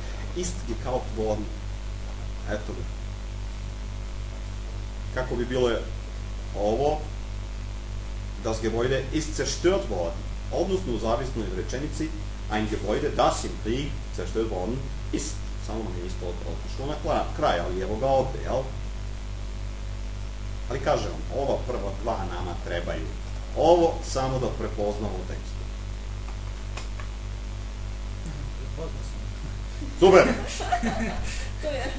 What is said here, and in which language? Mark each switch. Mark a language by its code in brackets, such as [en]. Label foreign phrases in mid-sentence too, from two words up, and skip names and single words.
[de] ist gekauft worden. [sr] Eto ga. Kako bi bilo ovo, [de] das Gebäude ist zerstört worden. [sr] Odnosno u zavisnoj rečenici, [de] ein Gebäude, das im Krieg zerstört worden ist. [sr] Samo nam je isto otišlo na kraj, ali evo ga ovde, jel? Ali kažem vam, ova prva dva nama trebaju. Ovo samo da prepoznamo u tekstu. Prepoznao sam. Super! To je.